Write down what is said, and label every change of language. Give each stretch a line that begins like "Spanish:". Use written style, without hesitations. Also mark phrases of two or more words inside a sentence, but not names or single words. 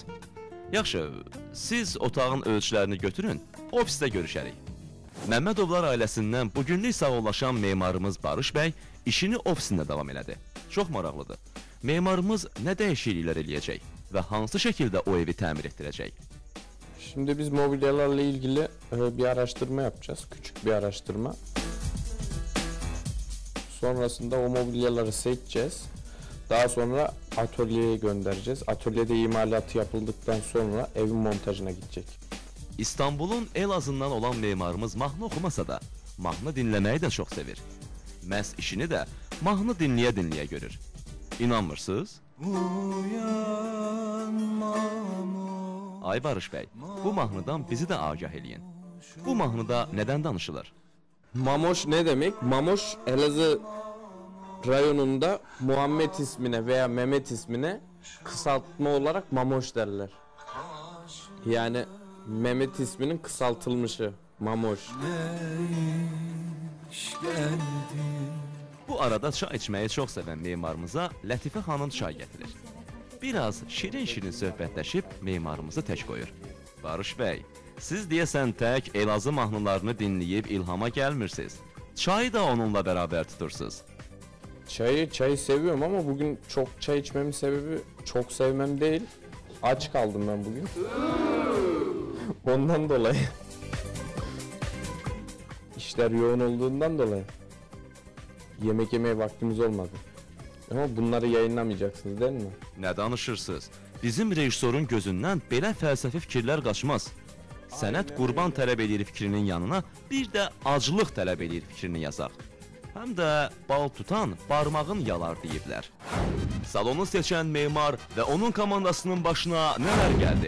Azerbaijani: Yaxşı, siz otağın ölçülərini götürün, ofisdə görüşərik. Məmmədovlar ailəsindən bugünlük sağollaşan memarımız Barış bəy işini ofisində davam elədi. Çox maraqlıdır. Memarımız nə dəyişikliklər eləyəcək və hansı şəkildə o evi təmir etdirəcək?
Turkish: Şimdi biz mobilyalarla ilgili bir araştırma yapacağız. Küçük bir araştırma. Sonrasında o mobilyaları seçeceğiz. Daha sonra atölyeye göndereceğiz. Atölyede imalatı yapıldıktan sonra evin montajına gidecek.
Azerbaijani: İstanbulun Elazığından olan memarımız mahnı oxumasa da, mahnı dinləməyi də çox sevir. Məhz işini də mahnı dinləyə-dinləyə görür. İnanmırsınız? Ay Barış bəy, bu mahnıdan bizi də agah eləyin. Bu mahnıda nədən danışılır?
Turkish: Mamoş ne demek? Mamoş Elazığ rayonunda Muhammed ismine veya Mehmet ismine kısaltma olarak Mamoş derler. Yani Mehmet isminin kısaltılmışı Mamoş.
Azerbaijani: Bu arada çay içməyi çox sevən memarımıza Lətifə xanım çay gətirir. Biraz şirin-şirin söhbətləşib memarımızı tək qoyur. Barış bəy, siz deyəsən tək Elazığ mahnılarını dinləyib ilhama gəlmirsiniz. Çayı da onunla bərabər tutursunuz.
Turkish: Çayı seviyorum ama bugün çok çay içmemin sebebi çok sevmem değil. Aç kaldım ben bugün. Ondan dolayı. İşler yoğun olduğundan dolayı. Yemek yemeye vaktimiz olmadı. Ama bunları yayınlamayacaksınız değil mi?
Azerbaijani: Nə danışırsınız? Bizim rejissorun gözündən belə fəlsəfi fikirlər qaçmaz. Sənət qurban tələb edir fikrinin yanına bir də aclıq tələb edir fikrini yazaq. Həm də bal tutan barmağın yalar deyiblər. Salonu seçən memar və onun komandasının başına nələr gəldi?